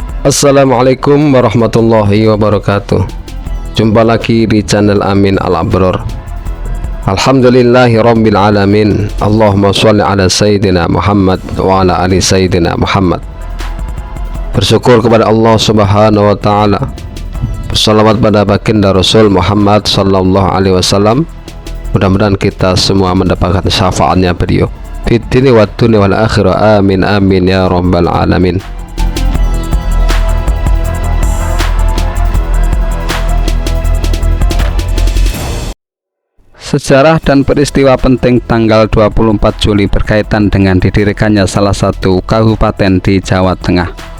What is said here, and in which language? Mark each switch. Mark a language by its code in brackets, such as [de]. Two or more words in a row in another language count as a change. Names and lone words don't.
[ar] السلام عليكم ورحمة الله وبركاته. [id] Jumpa lagi di channel Amin Al-Abror. [ar] الحمد لله رب العالمين. اللهم صل على سيدنا محمد وعلى آل سيدنا محمد wa ala ali sayyidina Muhammad. [id] Bersyukur kepada Allah [ar] سبحانه وتعالى, [id] bersalawat pada baginda Rasul Muhammad [ar] صلى الله عليه وسلم. [id] Mudah-mudahan kita semua mendapatkan syafaatnya beliau [ar] في الدين والدنيا والآخرة. آمين آمين يا رب العالمين. [id] Sejarah dan peristiwa penting tanggal 24 Juli berkaitan dengan didirikannya salah satu kabupaten di Jawa Tengah.